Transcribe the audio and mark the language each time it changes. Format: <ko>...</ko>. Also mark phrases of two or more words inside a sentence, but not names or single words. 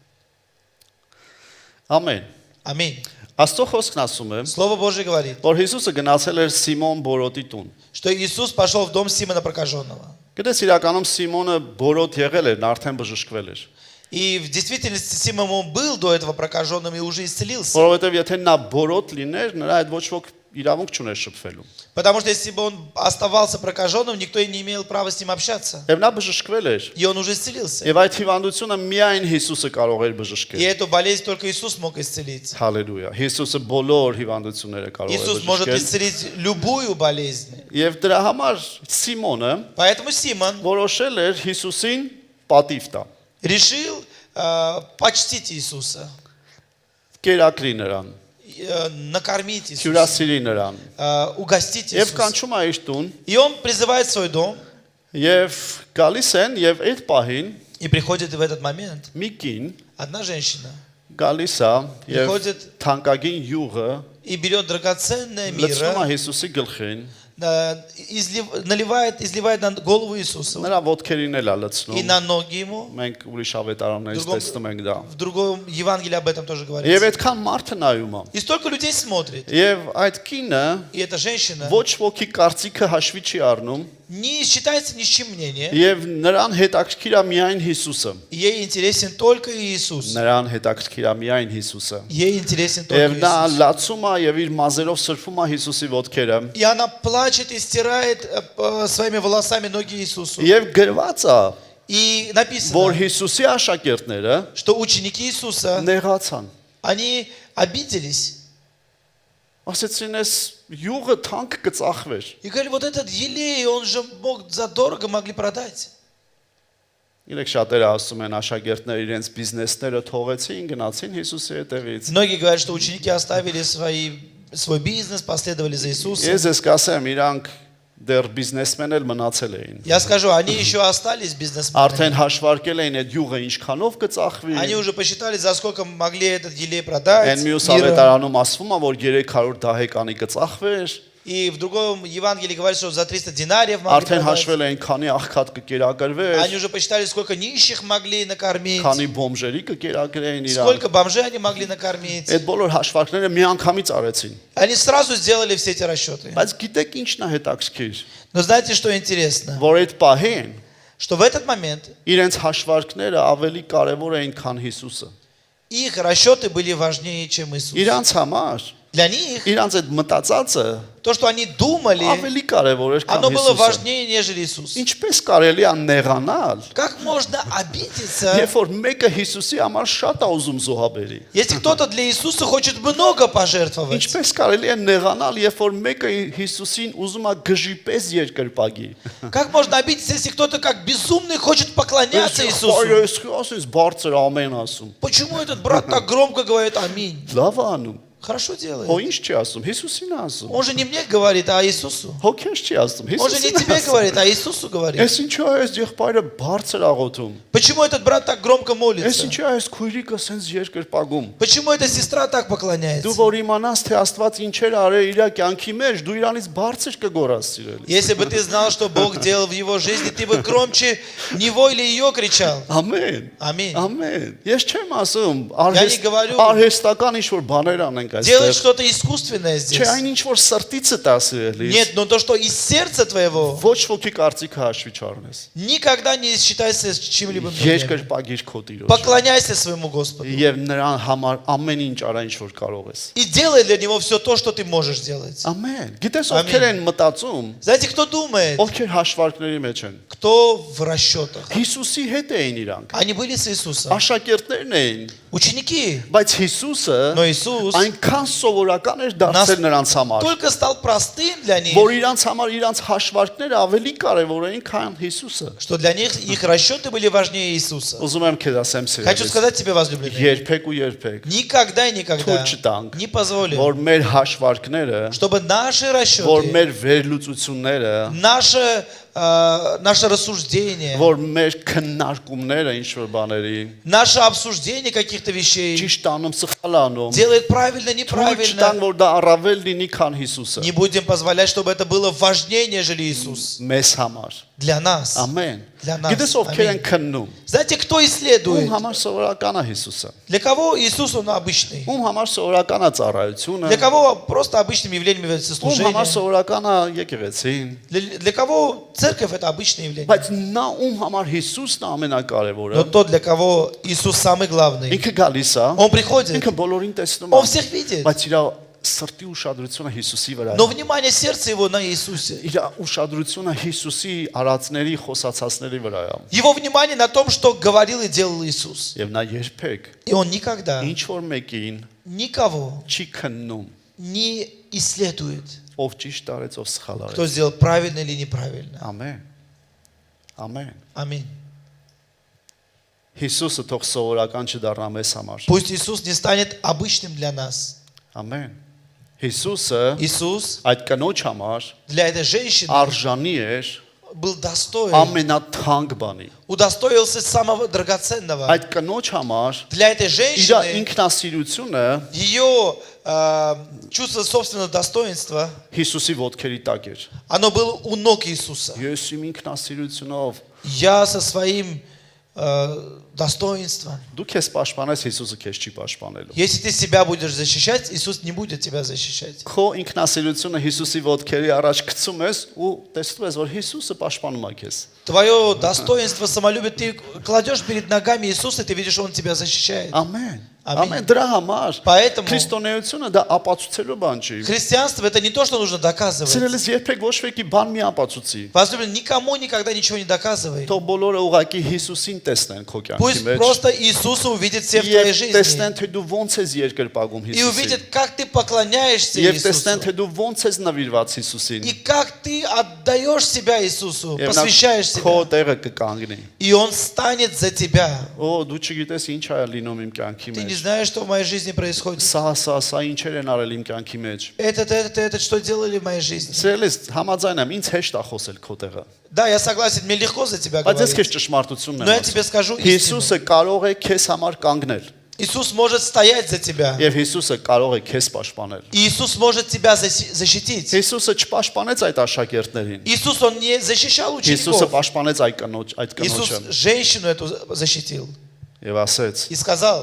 <hy>Ամեն։</hy> <ru>Аминь.</ru> <hy>Աստծո խոսքն ասում է,</hy> <ru>Слово Божие говорит,</ru> <hy>որ Հիսուսը գնացել էր Սիմոն Բորոտի տուն։</hy> <ru>что Иисус пошел в дом Симона Прокаженного.</ru> <hy>Գիտես իրականում Սիմոնը Բորոտ եղել էր, նա արդեն բժշկվել էր։</hy> <ru>И в действительности Симон был до этого прокаженным и уже исцелился.</ru> <hy>Որովհետև եթե նա Բորոտ լիներ, նրա այդ ոչ ոք իրավունք չուներ շփվելու։</hy> <ru>Потому что если бы он оставался прокаженным, никто и не имел права с ним общаться.</ru> <hy>Եվ նա բժշկվել էր։</hy> <ru>И он уже исцелился.</ru> <hy>Եվ այդ հիվանդությունը միայն Հիսուսը կարող էր</hy> <ru>И</ru> <hy>բժշկել։</hy> <ru>эту болезнь только Иисус мог исцелить.</ru> <hy>Հալելույա։ Հիսուսը բոլոր հիվանդությունները կարող է</hy> <ru>Иисус может</ru> <hy>բժշկել։</hy> <ru>исцелить любую болезнь.</ru> <hy>Եվ դրա համար Սիմոնը</hy> <ru>Поэтому Симон</ru> <hy>որոշել էր Հիսուսին պատիվ տա։</hy> <ru>решил почтить Иисуса,</ru> <hy>Կերակրի նրան,</hy> <ru>накормить Иисуса,</ru> <hy>հյուրասիրի նրան։</hy> <ru>угостить</ru> <hy>Եվ</hy> <ru>Иисуса.</ru> <hy>կանչում է իր տուն,</hy> <ru>И он призывает в свой дом,</ru> <hy>եւ գալիս են եւ այդ պահին</hy> <ru>и приходит в этот момент</ru> <hy>մի կին</hy> <ru>одна женщина</ru> <hy>գալիս է եւ</hy> <ru>Приходит</ru> <hy>թանկագին յուղը</hy> <ru>и берет драгоценное</ru> <hy>լցնում է</hy> <ru>мира,</ru> <hy>Հիսուսի гլխին,</hy> <ru>изливает на голову Иисуса</ru> <hy>նրա ոտքերին էլ է</hy> <ru>и</ru> <hy>լցնում։</hy> <ru>на ноги ему.</ru> <hy>Մենք ուրիշ ավետարաններից</hy> <ru>Другом-</ru> <hy>տեսնում ենք դա։</hy> <ru>В другом Евангелии об этом тоже</ru> <hy>Եվ</hy> <ru>говорится.</ru> <hy>այդքան մարդը նայում է։</hy> <ru>И столько людей смотрит.</ru> <hy>Եվ այդ կինը</hy> <ru>И эта женщина,</ru> <hy>ոչ ոքի կարծիքը հաշվի չի առնում,</hy> <ru>не считается ни с чем мнение.</ru> <hy>Եվ նրան հետաքրքիր է միայն Հիսուսը։</hy> <ru>Ей интересен только Иисус.</ru> <hy>Նրան հետաքրքիր է միայն Հիսուսը։</hy> <ru>Ей интересен только</ru> <hy>Եվ նա</hy> <ru>Иисус.</ru> <hy>լացում է եւ իր մազերով սրբում է Հիսուսի ոտքերը։</hy> <ru>И она плачет и стирает своими волосами ноги Иисусу.</ru> <hy>Եվ գրված է,</hy> <ru>И</ru> <hy>որ</hy> <ru>написано,</ru> <hy>Հիսուսի աշակերտները</hy> <ru>что ученики Иисуса,</ru> <hy>նեղացան։</hy> <ru>они обиделись.</ru> <hy>Ասեցին էս յուղը թանկ կծախվեր։</hy> <ru>И говорили, вот этот елей, он же мог задорого могли продать.</ru> <hy>Իրեք շատերը ասում են աշակերտները իրենց բիզնեսները թողեցին, գնացին Հիսուսի հետևից։</hy> <ru>Многие говорят, что ученики оставили свой бизнес, последовали за Иисусом.</ru> <hy>Ես ես կասեմ, իրանք դեռ բիզնեսմեն էլ մնացել էին։</hy> <ru>Я скажу, они еще остались бизнесменами.</ru> <hy>Արդեն հաշվարկել էին այդ յուղը ինչքանով կծախվի։</hy> <ru>Они уже посчитали, за сколько могли этот елей продать.</ru> <hy>Այն մյուս</hy> <ru>мира.</ru> <hy>ավետարանում ասվում է, որ 300 դահեկանի կծախվեր։</hy> <ru>И в другом Евангелии говорится, что за 300 динариев могли</ru> <hy>Արդեն</hy> <ru>продать.</ru> <hy>հաշվել էին, քանի աղքատ կկերակրվեր,</hy> <ru>Они уже посчитали, сколько нищих могли накормить,</ru> <hy>քանի բոմժերի կկերակրեին իրանք։</hy> <ru>сколько бомжей они могли накормить.</ru> <hy>Այդ բոլոր հաշվարկները միանգամից արեցին։</hy> <ru>Они сразу сделали все эти расчеты.</ru> <hy>Բայց գիտեք ինչն է հետաքրքիր,</hy> <ru>Но знаете, что интересно?</ru> <hy>որ այդ պահին</hy> <ru>Что в этот момент</ru> <hy>իրենց հաշվարկները ավելի կարևոր էին, քան Հիսուսը։</hy> <ru>их расчеты были важнее, чем Иисус.</ru> <hy>Իրանց համար,</hy> <ru>Для них</ru> <hy>իրանց այդ мտածածը</hy> <ru>то, что они думали,</ru> <hy>ավելի կարևոր էր, քան</hy> <ru>оно было</ru> <hy>Հիսուսը։</hy> <ru>важнее, нежели Иисус.</ru> <hy>Ինչպես կարելի է նեղանալ,</hy> <ru>Как можно обидеться,</ru> <hy>երբ որ մեկը Հիսուսի համար շատ է ուզում զոհաբերի։</hy> <ru>если кто-то для Иисуса хочет много пожертвовать?</ru> <hy>Ինչպես կարելի է նեղանալ, երբ որ մեկը Հիսուսին ուզում է գժի պես երկրպագի։</hy> <ru>Как можно обидеться, если кто-то как безумный хочет поклоняться Иисусу?</ru> <hy>Այս ասես բարձր ամեն ասում։</hy> <ru>Почему этот брат так громко говорит «Аминь»?</ru> <hy>Լավ է անում։</hy> <ru>Хорошо</ru> <hy>Հո</hy> <ru>делает.</ru> <hy>ինչ չի ասում, Հիսուսին է ասում։</hy> <ru>Он же не мне говорит, а Иисусу.</ru> <hy>Հո քեզ չի ասում,</hy> <ru>Он же не</ru> <hy>Հիսուսին է</hy> <ru>тебе</ru> <hy>ասում։</hy> <ru>говорит, а Иисусу говорит.</ru> <hy>Էս ինչու է այս եղբայրը բարձր աղոթում։</hy> <ru>Почему этот брат так громко</ru> <hy>Էս</hy> <ru>молится?</ru> <hy>ինչու է այս քույրիկը սենց երկրպագում։</hy> <ru>Почему эта сестра так</ru> <hy>Դու</hy> <ru>поклоняется?</ru> <hy>որ իմանաս թե Աստված ինչեր արել իր կյանքի մեջ, դու իրանից բարձր կգորաս սիրելի։</hy> <ru>Если бы ты знал, что Бог делал в его жизни, ты бы громче него или ее кричал.</ru> <hy>Ամեն։</hy> <ru>Аминь.</ru> <hy>Ամեն։ Ես չեմ ասում,</hy> <ru>не говорю-</ru> <hy>արհեստական ինչ որ բաներ անենք</hy> <ru>Делать</ru> <hy>այստեղ։</hy> <ru>что-то искусственное</ru> <hy>Չէ,</hy> <ru>здесь.</ru> <hy>այն ինչ որ սրտիցը տասիրելի։</hy> <ru>Нет, но то, что из сердца твоего,</ru> <hy>Ոչ ոքի կարծիքը հաշվի չառնես։</hy> <ru>никогда не считайся чьим-либо мнением.</ru> <hy>Երկրպագիր քո Տիրոջ։</hy> <ru>Поклоняйся своему Господу.</ru> <hy>Եվ նրան համար ամեն ինչ արա ինչ որ կարող ես։</hy> <ru>И делай для него все то, что ты можешь делать.</ru> <hy>Ամեն։ Գիտես Ամեն։ ովքեր են մտածում,</hy> <ru>Знаете, кто думает?</ru> <hy>ովքեր հաշվարկների մեջ են։</hy> <ru>Кто в расчетах?</ru> <hy>Հիսուսի հետ էին իրանք։</hy> <ru>Они были с Иисусом.</ru> <hy>Աշակերտներն էին,</hy> <ru>Ученики.</ru> <hy>բայց Հիսուսը</hy> <ru>Но Иисус</ru> <hy>այնքան սովորական էր դարձել նրանց համար,</hy> <ru>только стал простым для них,</ru> <hy>որ իրանց համար իրանց հաշվարկները ավելի կարևոր էին, քան Հիսուսը։</hy> <ru>что для них их расчеты были важнее Иисуса.</ru> <hy>Ուզում եմ քեզ ասեմ</hy> <ru>Хочу</ru> <hy>սիրելիս,</hy> <ru>сказать тебе, возлюбленный,</ru> <hy>երբեք ու երբեք</hy> <ru>никогда и никогда</ru> <hy>թույլ չտանք,</hy> <ru>не позволим,</ru> <hy>որ մեր հաշվարկները,</hy> <ru>чтобы наши</ru> <hy>որ</hy> <ru>расчеты,</ru> <hy>մեր վերլուծությունները,</hy> <ru>наше рассуждение,</ru> <hy>որ մեր քննարկումները ինչ որ բաների</hy> <ru>наше обсуждение каких-то вещей</ru> <hy>ճիշտ անում, սխալ անում,</hy> <ru>делает правильно,</ru> <hy>թույլ չտան,</hy> <ru>неправильно.</ru> <hy>որ դա առավել լինի, քան Հիսուսը։</hy> <ru>Не будем позволять, чтобы это было важнее, нежели Иисус.</ru> <hy>Մեզ համար։</hy> <ru>Для нас.</ru> <hy>Ամեն։</hy> <ru>Для нас.</ru> <hy>Գիտես ովքեր են Ամեն։ քննում։</hy> <ru>Знаете, кто</ru> <hy>Ում</hy> <ru>исследует?</ru> <hy>համար սովորական է Հիսուսը։</hy> <ru>Для кого Иисус, он обычный?</ru> <hy>Ում համար սովորական է ծառայությունը։</hy> <ru>Для кого просто обычными явлениями является</ru> <hy>Ում համար</hy> <ru>служение?</ru> <hy>սովորական է եկեղեցին։</hy> <ru>Для кого церковь это обычное явление?</ru> <hy>Բայց նա ում համար Հիսուսն է</hy> <ru>Но</ru> <hy>ամենակարևորը։</hy> <ru>тот, для кого Иисус самый главный,</ru> <hy>Ինքը գալիս է,</hy> <ru>он приходит,</ru> <hy>ինքը բոլորին տեսնում</hy> <ru>он</ru> <hy>է,</hy> <ru>всех видит,</ru> <hy>բայց իր սրտի ուշադրությունը Հիսուսի վրա</hy> <ru>но</ru> <hy>է։</hy> <ru>внимание сердца его на Иисусе.</ru> <hy>Իր ուշադրությունը Հիսուսի արածների, խոսացածների վրա է։</hy> <ru>Его внимание на том, что говорил и делал Иисус.</ru> <hy>Եվ նա երբեք</hy> <ru>И он никогда</ru> <hy>ինչ որ մեկին</hy> <ru>никого</ru> <hy>չի քննում,</hy> <ru>не исследует,</ru> <hy>ով ճիշտ արեց, ով սխալ</hy> <ru>кто</ru> <hy>արեց։</hy> <ru>сделал правильно или неправильно.</ru> <hy>Ամեն։ Ամեն։</hy> <ru>Аминь.</ru> <hy>Հիսուսը թող սովորական չդառնա մեզ համար։</hy> <ru>Пусть Иисус не станет обычным для нас.</ru> <hy>Ամեն։ Հիսուսը</hy> <ru>Иисус</ru> <hy>այդ կնոջ համար</hy> <ru>для этой женщины</ru> <hy>արժանի էր</hy> <ru>был достоин,</ru> <hy>ամենաթանկ բանի։</hy> <ru>удостоился самого драгоценного.</ru> <hy>Այդ կնոջ համար</hy> <ru>Для этой</ru> <hy>իր</hy> <ru>женщины</ru> <hy>ինքնասիրությունը</hy> <ru>ее чувство собственного достоинства,</ru> <hy>Հիսուսի ոտքերի տակ էր։</hy> <ru>оно было у ног Иисуса.</ru> <hy>Ես իմ ինքնասիրությունով</hy> <ru>Я со своим достоинства.</ru> <hy>Դու քեզ պաշտպանես, Հիսուսը քեզ չի պաշտպանելու։</hy> <ru>Если ты себя будешь защищать, Иисус не будет тебя защищать.</ru> <hy>Քո ինքնասիրությունը Հիսուսի ոտքերի առաջ գցում ես ու տեսնում ես, որ Հիսուսը պաշտպանում է քեզ։</hy> <ru>Твое достоинство, самолюбие ты кладешь перед ногами Иисуса, и ты видишь, Он тебя защищает.</ru> <hy>Ամեն։ Ամեն։ Ամեն դրա համար</hy> <ru>Поэтому</ru> <hy>քրիստոնեությունը դա ապացուցելու բան չի։</hy> <ru>христианство это не то, что нужно доказывать.</ru> <hy>Սիրելիս երբեք ոչ մեկի բան մի ապացուցի։</hy> <ru>Возлюбленный, никому никогда ничего не доказывай.</ru> <hy>Թող բոլորը ուղակի Հիսուսին տեսնեն քո կյանքի</hy> <ru>Пусть</ru> <hy>մեջ։</hy> <ru>просто Иисуса увидит все в твоей</ru> <hy>Եվ</hy> <ru>жизни.</ru> <hy>տեսնեն թե դու ոնց ես երկրպագում</hy> <ru>И</ru> <hy>Հիսուսին։</hy> <ru>увидят, как ты поклоняешься</ru> <hy>Եվ տեսնեն</hy> <ru>Иисусу.</ru> <hy>թե դու ոնց ես նվիրված Հիսուսին։</hy> <ru>И как ты отдаешь себя Иисусу,</ru> <hy>Եվ նա</hy> <ru>посвящаешь</ru> <hy>քո</hy> <ru>себя.</ru> <hy>տեղը կկանգնի։</hy> <ru>И Он станет за тебя.</ru> <hy>Օ, դու չգիտես ինչ ա լինում իմ կյանքի</hy> <ru>Ты не</ru> <hy>մեջ։</hy> <ru>знаешь, что в моей жизни происходит.</ru> <hy>Սա ինչեր են արել իմ կյանքի մեջ։</hy> <ru>Это, что делали в моей жизни.</ru> <hy>Սիրելիս, համաձայն եմ, ինձ հեշտ է խոսել քո տեղը։</hy> <ru>Да, я согласен, мне легко за тебя</ru> <hy>Բայց ես քեզ</hy> <ru>говорить.</ru> <hy>ճշմարտությունն</hy> <ru>Но я</ru> <hy>եմ</hy> <ru>тебе</ru> <hy>ասում։</hy> <ru>скажу истину.</ru> <hy>Հիսուսը կարող է քեզ համար կանգնել։</hy> <ru>Иисус может стоять за тебя.</ru> <hy>Եվ Հիսուսը կարող է քեզ պաշտպանել։</hy> <ru>И Иисус может тебя защитить.</ru> <hy>Հիսուսը չպաշտպանեց այդ աշակերտներին։</hy> <ru>Иисус, Он не защищал</ru> <hy>Հիսուսը</hy> <ru>учеников.</ru> <hy>պաշտպանեց այդ</hy> <ru>Иисус</ru> <hy>կնոջը</hy> <ru>женщину эту защитил.</ru> <hy>եւ ասեց.</hy> <ru>И сказал,</ru>